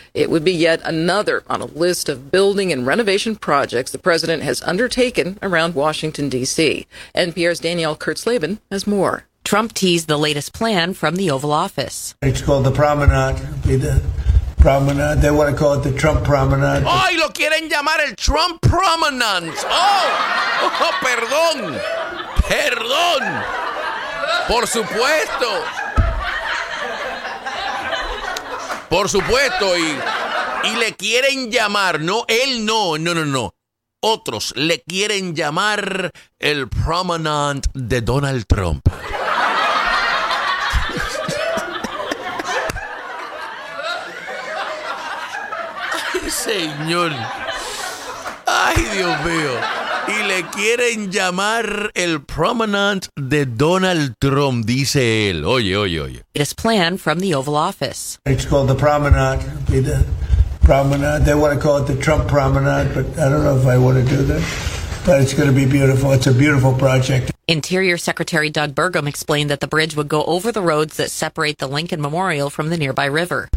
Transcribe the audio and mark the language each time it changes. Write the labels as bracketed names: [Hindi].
[English] It would be yet another on a list of building and renovation projects the president has undertaken around Washington, D.C. NPR's Danielle Kurtzleben has more. Trump teased the latest plan from the Oval Office. It's called the Promenade. Promenade. They want to call it the Trump Promenade. [Spanish] ¡Oh, y lo quieren llamar el Trump Promenade! ¡Oh! ¡Oh, perdón! ¡Perdón! ¡Por supuesto! ¡Por supuesto! Y le quieren llamar, ¿no? Él no, no, no, no. Otros le quieren llamar el Promenade de Donald Trump. Señor, ay Dios mío, y le quieren llamar el Promenade de Donald Trump, dice él. Oye, oye, oye. [English] It is planned from the Oval Office. It's called the Promenade. It'll be the Promenade. They want to call it the Trump Promenade, but I don't know if I want to do that. But it's going to be beautiful. It's a beautiful project. Interior Secretary Doug Burgum explained that the bridge would go over the roads that separate the Lincoln Memorial from the nearby river.